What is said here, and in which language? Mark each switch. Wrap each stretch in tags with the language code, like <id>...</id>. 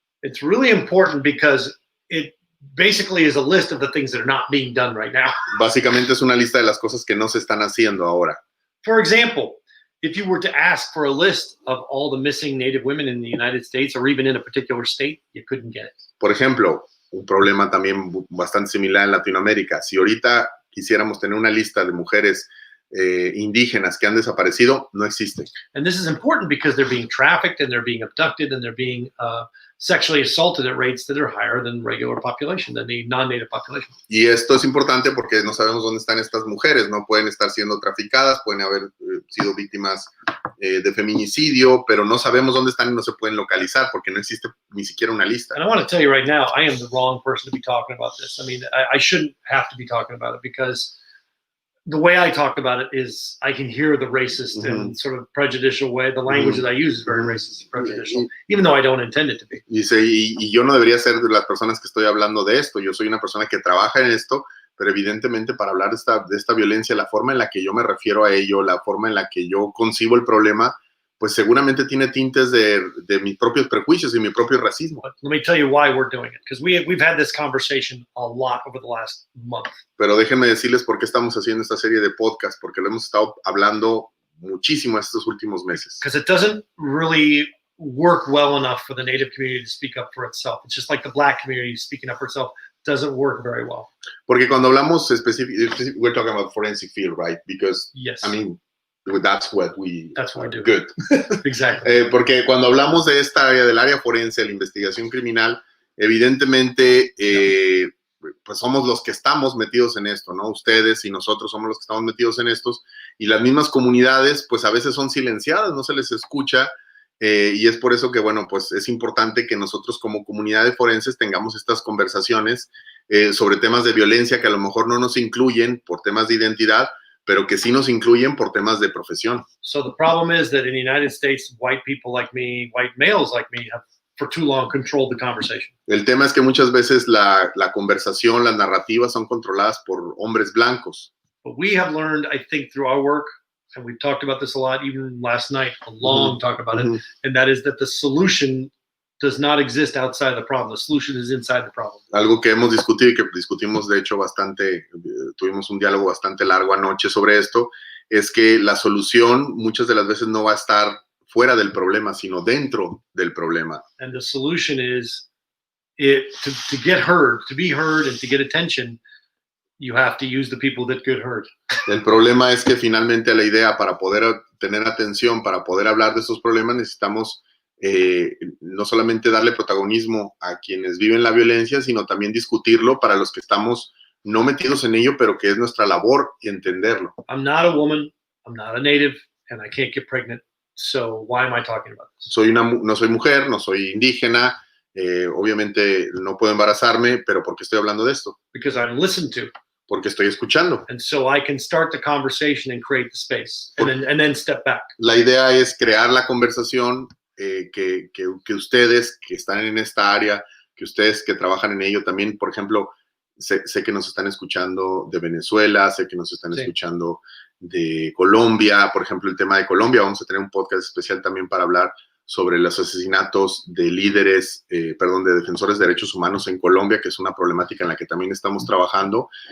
<en>It's really important because it basically is a list of the things that are not being done right now.</en> <es>Básicamente es una lista de las cosas que no se están haciendo ahora.</es> <en>For example, if you were to ask for a list of all the missing Native women in the United States or even in a particular state, you couldn't get it.</en> <es>Por ejemplo, un problema también bastante similar en Latinoamérica. Si ahorita quisiéramos tener una lista de mujeres indígenas que han desaparecido, no existe.</es> <en>And this is important because they're being trafficked and they're being abducted and they're being sexually assaulted at rates that are higher than regular population, than the non-native population.</en> <es>Y esto es importante porque no sabemos dónde están estas mujeres, no pueden estar siendo traficadas, pueden haber sido víctimas de feminicidio, pero no sabemos dónde están y no se pueden localizar porque no existe ni siquiera una lista.</es> <en>And I want to tell you right now, I am the wrong person to be talking about this. I mean, I shouldn't have to be talking about it because the way I talk about it is I can hear the racist and sort of prejudicial way. The language that I use is very racist and prejudicial, even though I don't intend it to be.</en> <es>Dice, y yo no debería ser de las personas que estoy hablando de esto. Yo soy una persona que trabaja en esto, pero evidentemente para hablar de esta violencia, la forma en la que yo me refiero a ello, la forma en la que yo concibo el problema, pues seguramente tiene tintes de mis propios prejuicios y mi propio racismo.</es> <en>But let me tell you why we're doing it, because we've had this conversation a lot over the last month.</en> <es>Pero déjenme decirles por qué estamos haciendo esta serie de podcast, porque lo hemos estado hablando muchísimo estos últimos meses.</es> <en>Because it doesn't really work well enough for the Native community to speak up for itself. It's just like the Black community speaking up for itself doesn't work very well.</en> <es>Porque cuando hablamos</es> <en>we're talking about forensic field, right? Because, yes. I mean, that's what we do. Good. Exactly.</en> <es>Porque cuando hablamos de esta área, del área forense, la investigación criminal, evidentemente, pues somos los que estamos metidos en esto, ¿no? Ustedes y nosotros somos los que estamos metidos en estos, y las mismas comunidades, pues a veces son silenciadas, no se les escucha, y es por eso que, bueno, pues es importante que nosotros como comunidades forenses tengamos estas conversaciones sobre temas de violencia que a lo mejor no nos incluyen por temas de identidad, pero que sí nos incluyen por temas de profesión.</es> <en>So the problem is that in the United States, white people like me, white males like me, have for too long controlled the conversation.</en> <es>El tema es que muchas veces la conversación, las narrativas son controladas por hombres blancos.</es> <en>But we have learned, I think, through our work, and we've talked about this a lot, even last night, a long talk about it, and that is that the solution does not exist outside the problem. The solution is inside the problem.</en> <es>Algo que hemos discutido y que discutimos, de hecho, bastante, tuvimos un diálogo bastante largo anoche sobre esto, es que la solución muchas de las veces no va a estar fuera del problema, sino dentro del problema.</es> <en>And the solution is to get heard, to be heard and to get attention, you have to use the people that get heard.</en> <es>El problema es que finalmente la idea para poder tener atención, para poder hablar de estos problemas, necesitamos no solamente darle protagonismo a quienes viven la violencia, sino también discutirlo para los que estamos no metidos en ello, pero que es nuestra labor entenderlo.</es> <en>I'm not a woman, I'm not a native, and I can't get pregnant, so why am I talking about this?</en> <es>No soy mujer, no soy indígena, obviamente no puedo embarazarme, pero ¿por qué estoy hablando de esto?</es> <en>Because I'm listened to.</en> <es>Porque estoy escuchando.</es> <en>And so I can start the conversation and create the space, and then step back.</en> <es>La idea es crear la conversación, que ustedes que están en esta área, que ustedes que trabajan en ello también, por ejemplo, sé que nos están escuchando de Venezuela, sé que nos están escuchando de Colombia, por ejemplo, el tema de Colombia, vamos a tener un podcast especial también para hablar sobre los asesinatos de líderes, de defensores de derechos humanos en Colombia, que es una problemática en la que también estamos trabajando,</es>